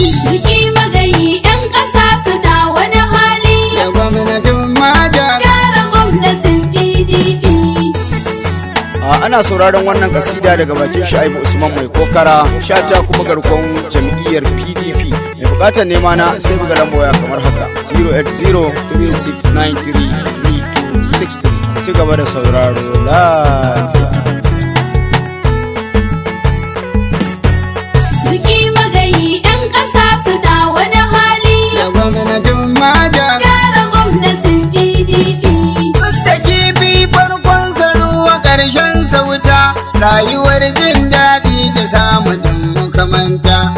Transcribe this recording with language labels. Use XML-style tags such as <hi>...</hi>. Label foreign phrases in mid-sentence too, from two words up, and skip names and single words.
<ha>Jiki magayi, 'yan ƙasa suna wani hali. Da gwamnatin maja. Gara gwamnatin P D P. A, ana sauraron wannan kasida daga bakin Shu'aibu Usman Mai Kokara, shata kuma garkon jam'iyyar P D P. Mai bukatar nema na sai buga lamba waya kamar haka,</ha> <en>zero eight zero three six nine three three two six three.</en> <ha>Ci gaba da sauraro lafiya. Jiki magayi, 'yan ƙasa suna wani hali. Da gwamnatin maja. Gyara gwamnatin P D P. Duk da kifi farkon sa ruwa ƙarshen sa wuta, rayuwar jin daɗi ta samu duk muka manta.</ha>